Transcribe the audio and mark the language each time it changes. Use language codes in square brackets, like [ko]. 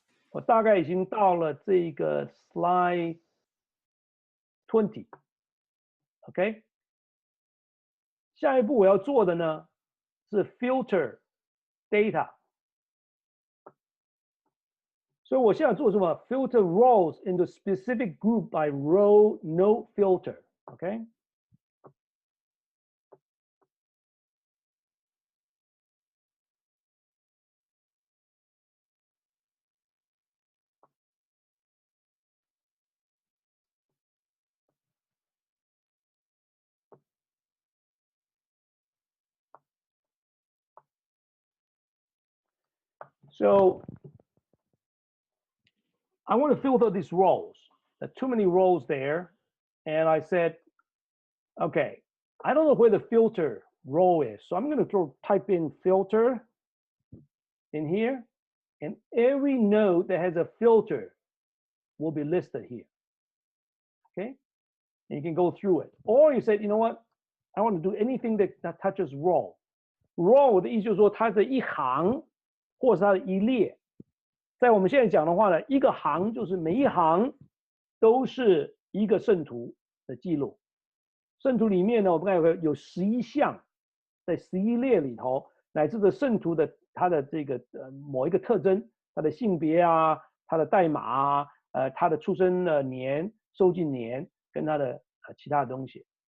[zh] 我大概已经到了这个 slide 20。OK， 下一步我要做的呢是 filter data。所以我现在做什么 [en] ？Filter rows into specific group by row no filter。 OK。 So I want to filter these rows. There are too many rows there. And I said, okay, I don't know where the filter row is. So I'm going to type in filter in here. And every node that has a filter will be listed here. Okay? And you can go through it. Or you said, you know what? I want to do anything that touches row. [zh] Row 的意思就是说它的一行或是它的一列。在我们现在讲的话呢，一个行就是每一行都是一个圣徒的记录。圣徒里面呢，我们看有11项，在11列里头，乃至的圣徒的他的这个某一个特征，他的性别啊，他的代码啊，他的出生的年、收进年跟他的其他的东西。